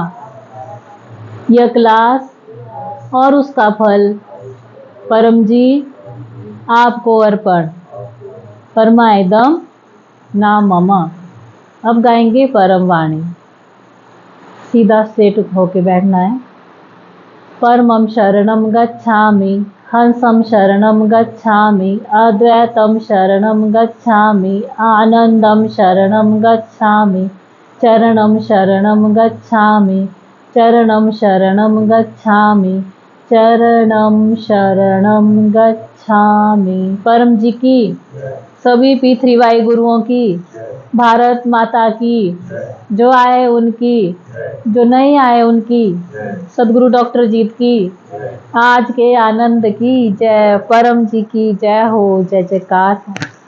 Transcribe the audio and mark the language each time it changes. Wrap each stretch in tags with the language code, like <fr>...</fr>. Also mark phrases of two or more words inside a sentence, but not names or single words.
<hi>यह क्लास और उसका फल परम जी आपको अर्पण।</hi> <sa>परमायदम नाम मम।</sa> <hi>अब गाएंगे परम वाणी। सीधा स्ट्रेट होके बैठना है।</hi> <sa>परमं शरणं गच्छामि, हंसं शरणं गच्छामि, अद्वैतं शरणं गच्छामि, आनंदं शरणं गच्छामि, चरणं शरणं गच्छामि, चरणं शरणं गच्छामि, चरणं शरणं गच्छामि।</sa> <hi>परम जी की, सभी P3Y गुरुओं की, भारत माता की, जो आए उनकी, जो नहीं आए उनकी, सदगुरु डॉक्टर जीत की, आज के आनंद की जय। परम जी की जय हो। जय जयकार।</hi>